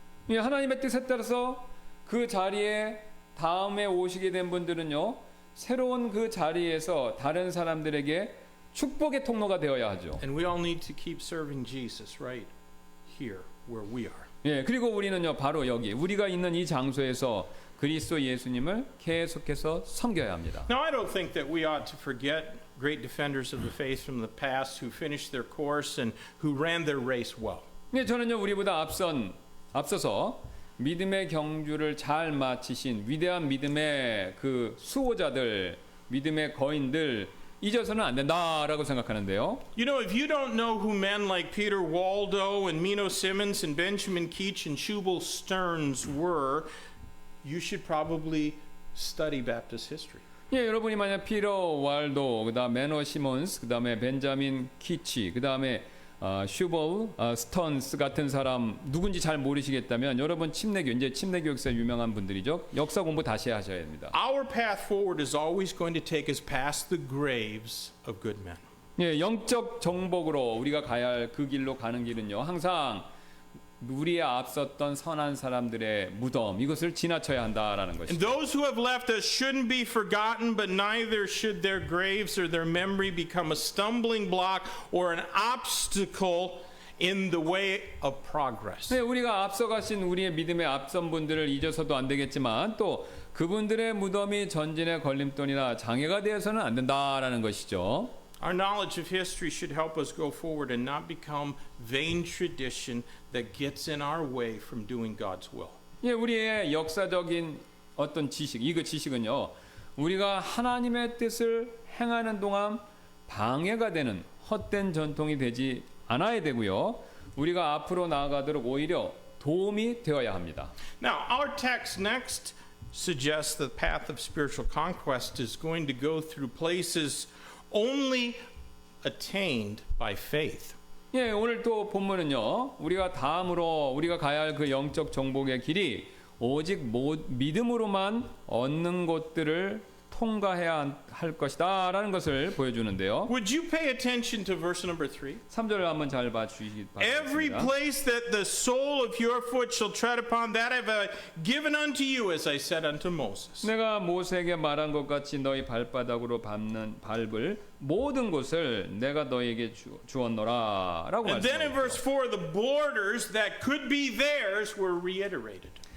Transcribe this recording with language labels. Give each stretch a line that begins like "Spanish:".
Korean: 예, 하나님의 뜻에 따라서 그 자리에 다음에 오시게 된 분들은요 새로운 그 자리에서 다른 사람들에게 축복의 통로가 되어야 하죠.
English: And we all need to keep serving Jesus right here where we are.
Korean: 예, 그리고 우리는요 바로 여기 우리가 있는 이 장소에서 그리스도 예수님을 계속해서 섬겨야 합니다.
English: Now, I don't think that we ought to forget great defenders of the faith from the past who finished their course and who ran their race well.
Korean: 예, 저는요 우리보다 앞서서 믿음의 경주를 잘 마치신 위대한 믿음의 그 수호자들, 믿음의 거인들 잊어서는 안 된다라고 생각하는데요.
English: You know, if you don't know who men like Peter Waldo and Mino Simmons and Benjamin Keach and Shubal Stearns were, you should probably study Baptist history.
Korean: 예, 여러분이 만약 피터 왈도, 그다음에 매너 시몬스, 그다음에 벤자민 키치, 그다음에 슈벌 스턴스 같은 사람 누군지 잘 모르시겠다면 여러분 이제 침례교 역사 유명한 분들이죠. 역사 공부 다시 하셔야 됩니다.
English: Our path forward is always going to take us past the graves of good men.
Korean: 예, 영적 정복으로 우리가 가야 할 그 길로 가는 길은요. 항상 우리에 앞섰던 선한 사람들의 무덤 이것을 지나쳐야 한다라는
English: And
Korean: 것이죠.
English: those who have left us shouldn't be forgotten, but neither should their graves or their memory become a stumbling block or an obstacle in the way of progress.
Korean: 네, 우리가 앞서가신 우리의 믿음의 앞선 분들을 잊어서도 안 되겠지만 또 그분들의 무덤이 전진의 걸림돌이나 장애가 되어서는 안 된다라는 것이죠.
English: Our knowledge of history should help us go forward and not become vain tradition that gets in our way from doing God's will.
Korean: 예, 우리의 역사적인 어떤 지식, 이 지식은요, 우리가 하나님의 뜻을 행하는 동안 방해가 되는 헛된 전통이 되지 않아야 되고요. 우리가 앞으로 나아가도록 오히려 도움이 되어야 합니다.
English: Now, our text next suggests the path of spiritual conquest is going to go through places only attained by faith.
Korean: 예, 오늘 또 본문은요. 우리가 다음으로 우리가 가야 할 그 영적 정복의 길이 오직 믿음으로만 얻는 것들을 통과해야 할 것이다라는 것을 보여주는데요.
English: Would you pay attention to verse number 3?
Korean: 3절을 한번 잘 봐주시기
English: Every
Korean: 바랍니다.
English: place that the sole of your foot shall tread upon, that have I given unto you, as I said unto Moses.
Korean: 내가 모세에게 말한 것 같이 너희 발바닥으로 밟을 모든 곳을 내가 너희에게 주었노라라고
English: And then in verse 4, the borders that could be theirs were reiterated.